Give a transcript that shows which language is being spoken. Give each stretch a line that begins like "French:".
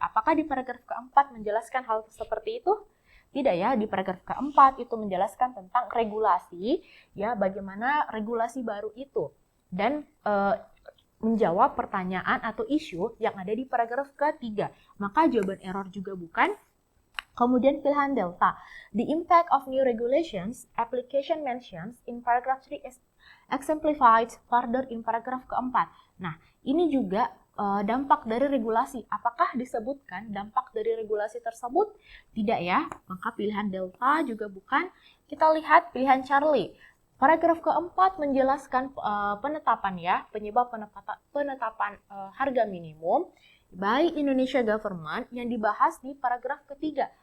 Indonesian: Apakah di paragraf keempat menjelaskan hal seperti itu? Tidak ya, di paragraf keempat itu menjelaskan tentang regulasi, ya bagaimana regulasi baru itu. Dan menjawab pertanyaan atau isu yang ada di paragraf ketiga. Maka jawaban error juga bukan. Kemudian pilihan delta.
English: The impact of new regulations, application mentions in paragraph 3 is exemplified further in
Indonesian: paragraf keempat. Nah, ini juga dampak dari regulasi. Apakah disebutkan dampak dari regulasi tersebut? Tidak ya, maka pilihan delta juga bukan. Kita lihat pilihan Charlie. Paragraf keempat menjelaskan penetapan ya, penyebab penetapan harga minimum
English: by Indonesia Government
Indonesian: yang dibahas di paragraf ketiga.